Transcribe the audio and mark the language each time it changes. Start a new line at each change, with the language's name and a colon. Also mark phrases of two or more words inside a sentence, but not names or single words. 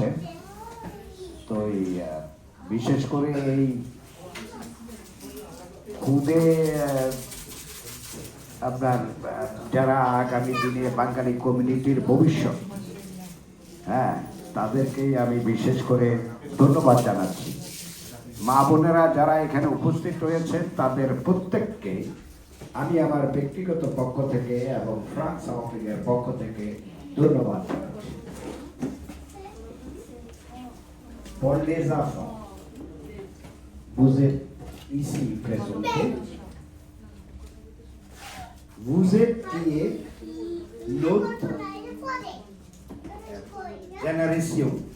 Bangla: তো বিশেষ করে এই খুদে আপনার যারা আগামী দিনে বাঙালি কমিউনিটির ভবিষ্যৎ, হ্যাঁ, তাদেরকেই আমি বিশেষ করে ধন্যবাদ জানাচ্ছি। মা বোনেরা যারা এখানে উপস্থিত রয়েছেন তাদের প্রত্যেককে আমি আমার ব্যক্তিগত পক্ষ থেকে এবং ফ্রান্স আওয়ামী লীগের পক্ষ থেকে ধন্যবাদ জানাচ্ছি।
French: Pour les enfants, vous êtes ici présentés. Vous êtes qui est notre génération.